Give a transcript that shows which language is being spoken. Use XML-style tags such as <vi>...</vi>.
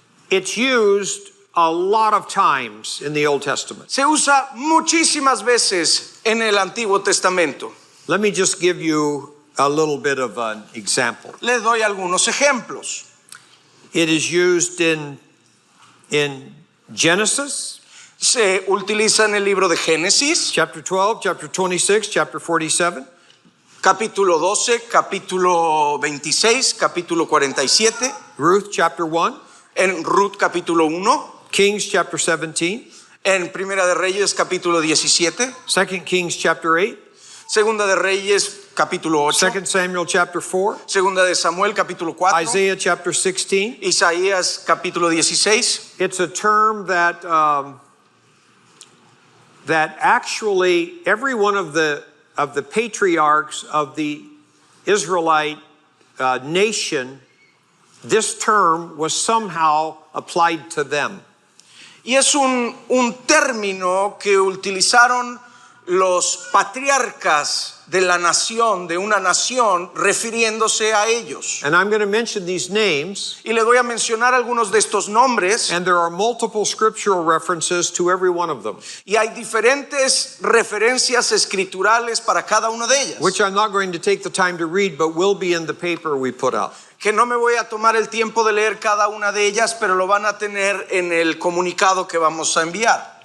<en>It's used a lot of times in the Old Testament.</en> <es>Se usa muchísimas veces en el Antiguo Testamento.</es> <en>Let me just give you a little bit of an example.</en> <es>Les doy algunos ejemplos.</es> <en>It is used in Genesis.</en> <es>Se utiliza en el libro de Génesis.</es> <en>Chapter 12, chapter 26, chapter 47.</en> <es>Capítulo 12, capítulo 26, capítulo 47.</es> <en>Ruth chapter 1.</en> <es>En Ruth capítulo 1.</es> <en>Kings chapter 17.</en> <es>En Primera de Reyes capítulo 17.</es> <en>2 Kings chapter 8.</en> <es>Segunda de Reyes capítulo 8.</es> <en>2 Samuel chapter 4.</en> <es>Segunda de Samuel capítulo 4.</es> <en>Isaiah chapter 16.</en> <es>Isaías capítulo 16.</es> <en>It's a term that that actually every one of the patriarchs of the Israelite nation, this term was somehow applied to them.</en> <es>Y es un término que utilizaron los patriarcas de la nación, de una nación, refiriéndose a ellos.</es> <en>And I'm going to mention these names,</en> <es>Y les voy a mencionar algunos de estos nombres,</es> <en>and there are multiple scriptural references to every one of them,</en> <es>y hay diferentes referencias escriturales para cada una de ellas,</es> <en>which I'm not going to take the time to read, but will be in the paper we put out.</en> <es>que no me voy a tomar el tiempo de leer cada una de ellas, pero lo van a tener en el comunicado que vamos a enviar.</es>